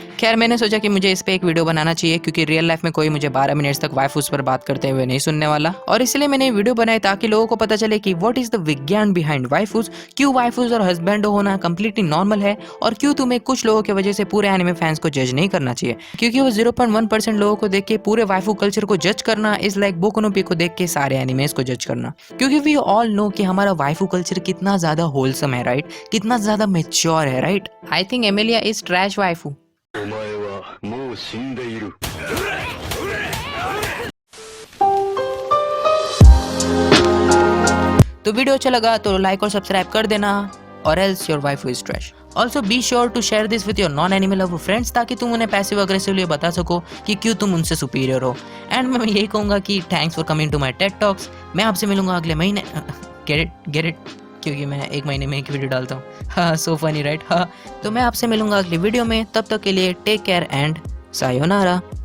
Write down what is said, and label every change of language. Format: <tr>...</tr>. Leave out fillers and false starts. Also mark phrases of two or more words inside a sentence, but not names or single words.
<hi>खैर मैंने सोचा कि मुझे इस पे एक वीडियो बनाना चाहिए, क्योंकि</hi> <en>real life</en> <hi>में कोई मुझे 12 मिनट्स तक वाइफूस पर बात करते हुए नहीं सुनने वाला, और इसलिए मैंने वीडियो बनाई ताकि लोगों को पता चले कि</hi> <en>what is the</en> <hi>विज्ञान</hi> <en>behind waifus,</en> <hi>क्यों वाइफूस और हस्बैंड होना</hi> <en>completely normal</en> <hi>है, और क्यों तुम्हें कुछ लोगों की वजह से पूरे</hi> <en>anime fans</en> <hi>को जज नहीं करना चाहिए, क्योंकि वो 0.1% लोगों को देख के पूरे</hi> <en>waifu culture</en> <hi>को जज करना</hi> <en>is like</en> <hi>बोकु नो पिको देख के सारे एनिमेस को जज करना। क्योंकि</hi> <en>we all know</en> <hi>कि हमारा</hi> <en>waifu culture</en> <hi>कितना ज्यादा होलसम है, राइट, कितना ज्यादा मैच्योर है, राइट।</hi> <en>I think Emilia is trash waifu.</en> <ja>お前はもう死んでいる。</ja> <hi>तो वीडियो अच्छा लगा तो लाइक और सब्सक्राइब कर देना, और</hi> <en>else your wife is trash. also be sure to share this with your non animal lover friends,</en> <hi>ताकि तुम उन्हें</hi> <en>passive aggressively</en> <hi>बता सको कि क्यों तुम उनसे सुपीरियर हो। एंड मैं यही कहूँगा कि</hi> <en>thanks for coming to my TED talks.</en> <hi>मैं आपसे मिलूंगा अगले महीने।</hi> <en>get it</en> <hi>क्योंकि मैं एक महीने में एक वीडियो डालता हूँ।</hi> <en>हाँ, so funny right.</en> <hi>हाँ, तो मैं आपसे मिलूंगा अगली वीडियो में। तब तक के लिए</hi> <en>take care and</en> <hi>सायोनारा।</hi>